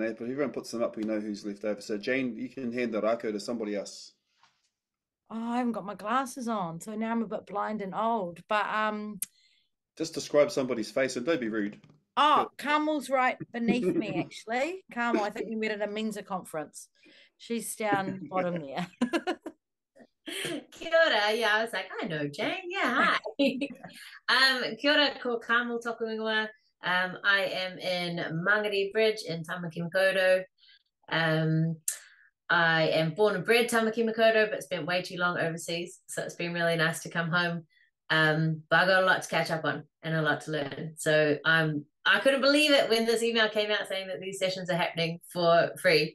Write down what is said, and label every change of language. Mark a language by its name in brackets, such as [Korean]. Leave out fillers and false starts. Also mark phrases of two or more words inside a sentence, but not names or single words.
[English] But if everyone puts them up, we know who's left over. So Jane, you can hand the rako to somebody else. Oh, I haven't got my glasses on, so now I'm a bit blind and old. But just describe somebody's face and don't be rude. Oh, Carmel's right beneath me, actually. Carmel, I think we met at a Mensa conference. She's down bottom there. [Māori] Kia ora. [English] Yeah, I was like, I know Jane. Yeah, hi. [Māori] Kia ora, ko Carmel toku ingoa. [English] I am in Mangere Bridge in Tamaki Makaurau. I am born and bred Tamaki Makaurau, but spent way too long overseas. So it's been really nice to come home But I got a lot to catch up on and a lot to learn. So I couldn't believe it when this email came out saying that these sessions are happening for free.